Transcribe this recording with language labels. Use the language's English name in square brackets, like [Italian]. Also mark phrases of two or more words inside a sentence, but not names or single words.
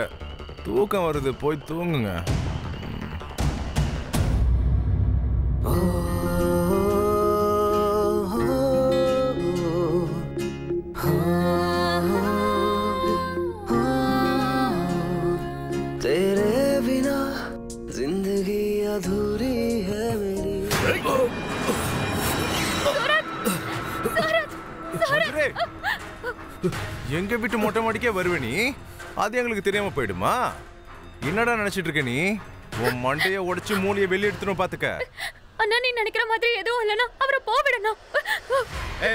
[Tamil] தூக்கம் வருது, போய் தூங்குங்க. [Hindi] तेरे बिना जिंदगी अधूरी है मेरी. [Tamil] எங்க வீட்டு மொட்டை மாடிக்கே வருவே நீ? அது எங்களுக்கு தெரியாம போயிடுமா? என்னடா நினைச்சிட்டு இருக்க நீ? உன் மண்டைய உடைச்சு மூளைய வெளிய எடுத்துரும் பாத்துக்க. அண்ணா, நீ நினைக்கிற மாதிரி எதுவும் இல்லனா அவரை போவிடணும்.